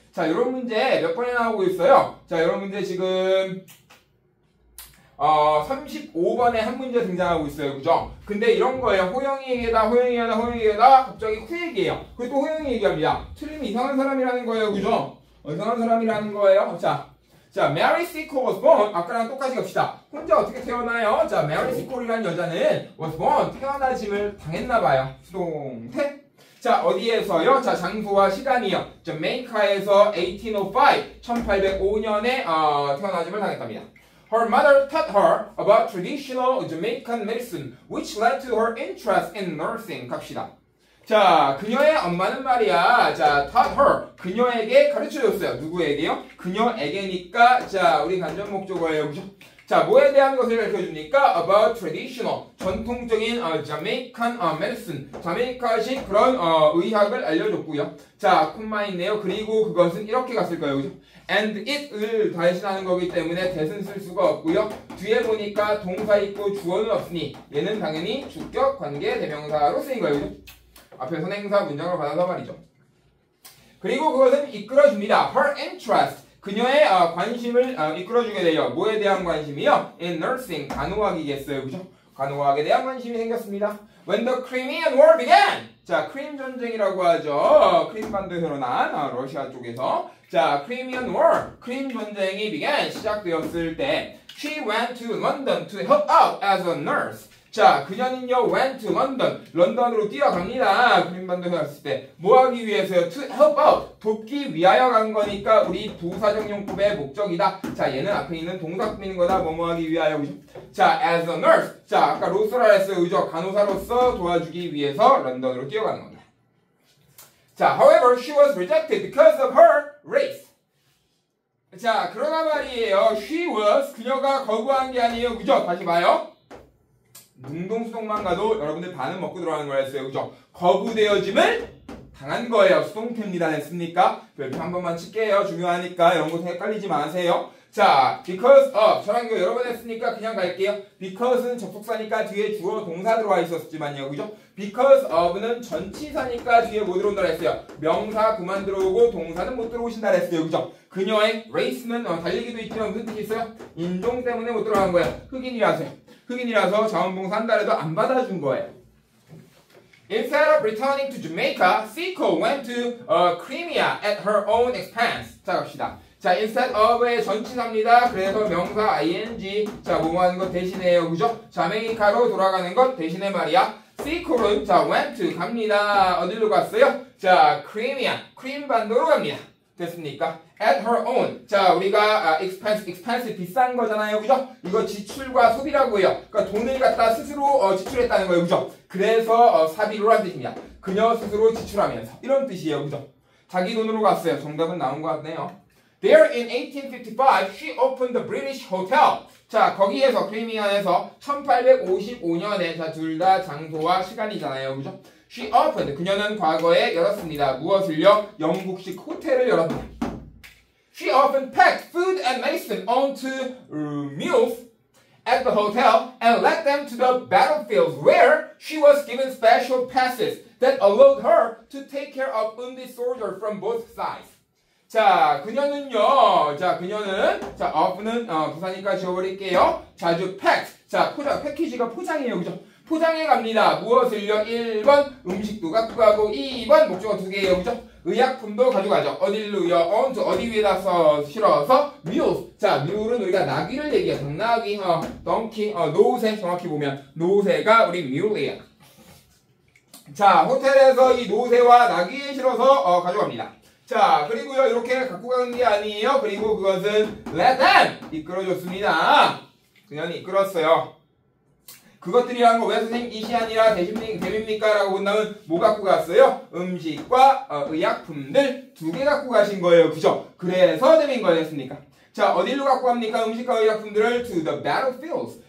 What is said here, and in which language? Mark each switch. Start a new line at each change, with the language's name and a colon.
Korean: 자, 이런 문제 몇 번이나 나오고 있어요? 자, 이런 문제 지금 35번에 한 문제 등장하고 있어요. 그죠? 근데 이런 거예요. 호영이 얘기다, 호영이 얘기다, 호영이 얘기다, 갑자기 후 얘기해요. 그리고 또 호영이 얘기합니다. 틀리면 이상한 사람이라는 거예요. 그죠? 이상한 사람이라는 거예요. 자, 자,
English: Mary Seacole was born.
Korean: 아까랑 똑같이 갑시다. 혼자 어떻게 태어나요? 자, Mary Seacole이라는 여자는 was born. 태어나짐을 당했나봐요. 수동태. 자, 어디에서요? 자, 장소와 시간이요. Jamaica에서 1805년에 태어나짐을 당했답니다.
English: Her mother taught her about traditional Jamaican medicine, which led to her interest in nursing.
Korean: 갑시다. 자, 그녀의 엄마는 말이야.
English: 자, taught her.
Korean: 그녀에게 가르쳐줬어요. 누구에게요? 그녀에게니까. 자, 우리 간접 목적어예요. 그죠? 자, 뭐에 대한 것을 가르쳐줍니까?
English: About traditional. 전통적인 Jamaican medicine.
Korean: 자메이카식 그런 의학을 알려줬고요. 자, 콤마 있네요. 그리고 그것은 이렇게 갔을 거예요. 그죠? And it을 대신하는 거기 때문에 that은 쓸 수가 없고요. 뒤에 보니까 동사 있고 주어는 없으니 얘는 당연히 주격 관계 대명사로 쓰인 거예요. 그죠? 앞에 선행사 문장을 받아서 말이죠. 그리고 그것은 이끌어줍니다.
English: Her interest.
Korean: 그녀의 관심을 이끌어주게 돼요. 뭐에 대한 관심이요?
English: In nursing.
Korean: 간호학이겠어요. 그죠? 간호학에 대한 관심이 생겼습니다.
English: When the Crimean War began.
Korean: 자, 크림 전쟁이라고 하죠. 크림 반도에 일어난 러시아 쪽에서. 자, Crimean War. 크림 전쟁이 began. 시작되었을 때
English: She went to London to help out as a nurse.
Korean: 자, 그녀는요, went to London. 런던으로 뛰어갑니다. 크림반도에 갔을 때. 뭐 하기 위해서요?
English: To help out.
Korean: 돕기 위하여 간 거니까 우리 부사적용법의 목적이다. 자, 얘는 앞에 있는 동사 꾸미는 거다. 뭐뭐 하기 위하여. 그죠? 자,
English: as a nurse.
Korean: 자, 아까 로스라 했어요. 그죠? 간호사로서 도와주기 위해서 런던으로 뛰어가는 겁니다.
English: 자, however, she was rejected because of her race.
Korean: 자, 그러나 말이에요.
English: She was.
Korean: 그녀가 거부한 게 아니에요. 그죠? 다시 봐요. 능동수동만 가도 여러분들 반은 먹고 들어가는 거였어요. 그죠? 거부되어짐을 당한 거예요. 수동태입니다. 됐습니까? 별표 한 번만 칠게요. 중요하니까 이런 거 헷갈리지 마세요.
English: 자, because of.
Korean: 저랑 이거 여러 번 했으니까 그냥 갈게요. because는 접속사니까 뒤에 주어 동사 들어와 있었지만요. 그죠? because of는 전치사니까 뒤에 뭐 들어온다 했어요? 명사 그만 들어오고 동사는 못 들어오신다 했어요. 그죠? 그녀의 race는 달리기도 있지만 무슨 뜻이 있어요? 인종 때문에 못 들어간 거예요. 흑인이라서요. 흑인이라서 자원봉사 한 달에도 안 받아준 거예요.
English: Instead of returning to Jamaica, Seacole went to Crimea at her own expense.
Korean: 자, 갑시다. 자, instead of의 전치사입니다. 그래서 명사 ing. 자, 뭐 하는 것 대신에요. 그죠? 자메이카로 돌아가는 것 대신에 말이야. Seacole은 자, went to 갑니다. 어디로 갔어요? 자, Crimea. 크림 반도로 갑니다. 됐습니까?
English: At her own.
Korean: 자, 우리가 expense 비싼 거잖아요. 그죠? 이거 지출과 소비라고요. 그러니까 돈을 갖다 스스로 지출했다는 거예요. 그죠? 그래서 사비로란 뜻입니다. 그녀 스스로 지출하면서. 이런 뜻이에요. 그죠? 자기 돈으로 갔어요. 정답은 나온 것 같네요.
English: There in 1855, she opened the British Hotel.
Korean: 자, 거기에서 크리미안에서 1855년에 자, 둘 다 장소와 시간이잖아요.
English: 그죠? She opened.
Korean: 그녀는 과거에 열었습니다. 무엇을요? 영국식 호텔을 열었습니다.
English: She often packed food and medicine onto mules at the hotel and led them to the battlefields where she was given special passes that allowed her to take care of wounded soldiers from both sides.
Korean: 자, 그녀는요. 자, 그녀는 자, of는 부사니까 지워버릴게요. 자주 packed. 자, 포장, 패키지가 포장이에요. 그죠? 포장해 갑니다. 무엇을요? 1번 음식도 갖고 가고 2번 목적어 2개예요. 그죠? 의약품도 가져가죠. 어디로요? onto 어디 위에다 실어서 mule. 자, mule은 우리가 나귀를 얘기해요. 당나귀, donkey, 노새 정확히 보면 노새가 우리 mule이에요. 자, 호텔에서 이 노새와 나귀에 실어서 가져갑니다. 자, 그리고요 이렇게 갖고 가는 게 아니에요. 그리고 그것은 let them 이끌어줬습니다. 그냥 이끌었어요. 그것들이라는 거 왜 선생님 이시 아니라 대입니까? 라고 본다면 뭐 갖고 갔어요? 음식과 의약품들 2개 갖고 가신 거예요. 그죠? 그래서 대인 거였습니까? 자, 어디로 갖고 갑니까? 음식과 의약품들을
English: to the battlefields.